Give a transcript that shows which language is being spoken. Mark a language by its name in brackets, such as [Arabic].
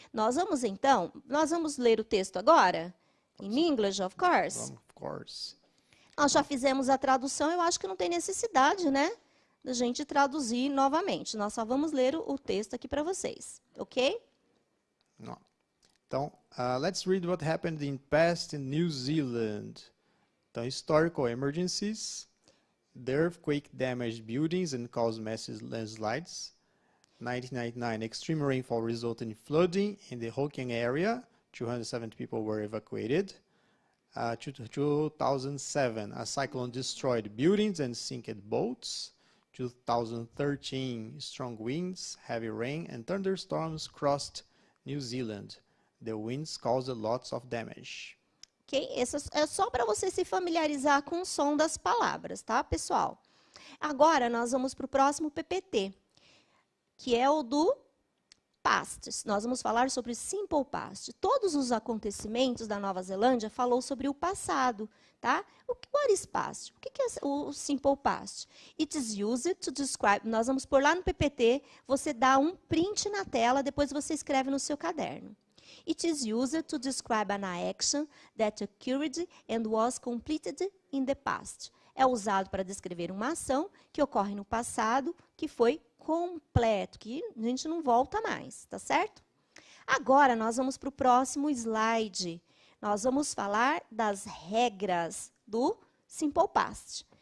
[Portuguese] Nós vamos ler o texto agora? [English] In English, of course. Of course. [Portuguese] Nós já fizemos a tradução, eu acho que não tem necessidade, né? Da gente traduzir novamente. Nós só vamos ler o texto aqui para vocês, ok? Não. [English] Então, let's read what happened in past in New Zealand. Então, historical emergencies. The earthquake damaged buildings and caused massive landslides. 1999, extreme rainfall resulted in flooding in the Hokianga area. 270 people were evacuated. 2007, a cyclone destroyed buildings and sank boats. 2013, strong winds, heavy rain, and thunderstorms crossed New Zealand. The winds caused lots of damage. Ok? [Portuguese] Isso é só para você se familiarizar com o som das palavras, tá, pessoal? Agora, nós vamos para o próximo PPT, que é o do past. Nós vamos falar sobre simple past. Todos os acontecimentos da Nova Zelândia falou sobre o passado, tá? [English] What is past? [Portuguese] O que é o simple past? [English] It is used to describe. [Portuguese] Nós vamos pôr lá no PPT, você dá um print na tela, depois você escreve no seu caderno. [English] It is used to describe an action that occurred and was completed in the past. [Portuguese] É usado para descrever uma ação que ocorre no passado, que foi completo, que a gente não volta mais, tá certo? Agora, nós vamos para o próximo slide. Nós vamos falar das regras do simple past.